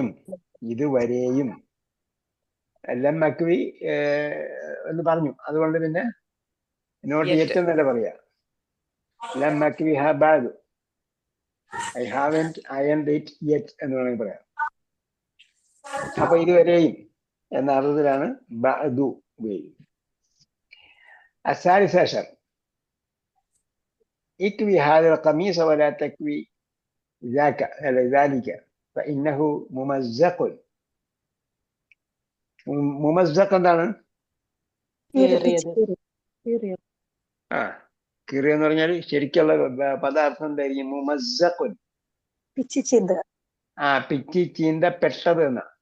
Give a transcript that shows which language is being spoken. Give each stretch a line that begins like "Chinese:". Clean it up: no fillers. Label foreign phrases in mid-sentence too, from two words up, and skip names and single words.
Malayalam: ഇതുവരെയും
Arabic: لم أكو
Malayalam: എന്ന് പറഞ്ഞു. അതുകൊണ്ട് പിന്നെ നോട്ട് Yet. യെറ്റ് എന്നല്ല പറയാ.
Arabic: لم أكوه بعد.
English: I haven't ironed it yet
Malayalam: എന്ന് വേണമെങ്കിൽ പറയാം. അപ്പൊ ഇതുവരെയും എന്ന അർത്ഥത്തിലാണ് ബഅദു ഉപയോഗിക്കുന്നത്.
Arabic: الثالث عشر اكوي هذا القميص ولا تكوي ذلك فإنه ممزق.
Malayalam: മുമസ്സഖ് എന്താണ്? ആ കീറിയ എന്ന് പറഞ്ഞാൽ ശരിക്കുള്ള പദാർത്ഥം എന്തായിരിക്കും? മുമസ്സഖുൻ. ആ പിച്ചി ചീന്തപ്പെട്ടത് എന്നാ.